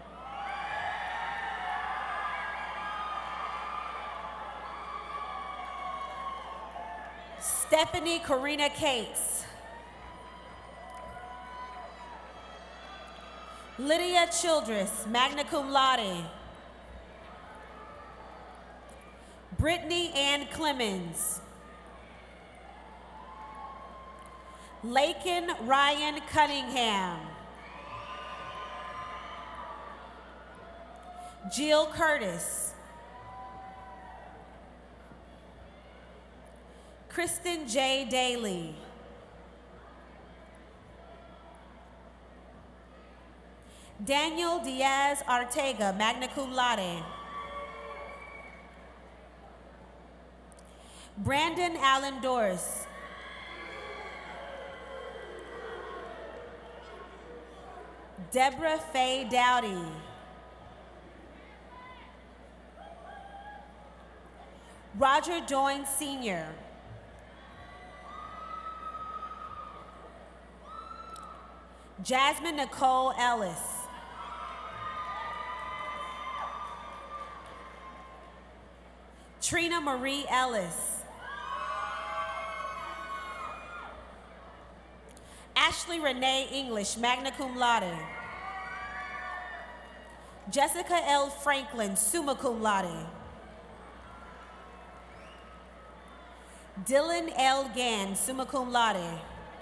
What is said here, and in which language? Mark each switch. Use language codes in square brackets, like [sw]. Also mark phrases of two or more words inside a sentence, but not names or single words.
[en] Stephanie Karina Cates. Lydia Childress, [la] magna cum laude. [en] Brittany Ann Clemens. Lakin Ryan Cunningham. Jill Curtis. Kristen J. Daly. Daniel Diaz Ortega, [la] magna cum laude. [en] Brandon Allen Doris. Deborah Faye Dowdy. Roger Doyne Sr. Jasmine Nicole Ellis. Trina Marie Ellis. Ashley Renee English, [la] magna cum laude. [en] Jessica L. Franklin, [la] summa cum laude. [en] Dylan L. Gann, [la] summa cum laude.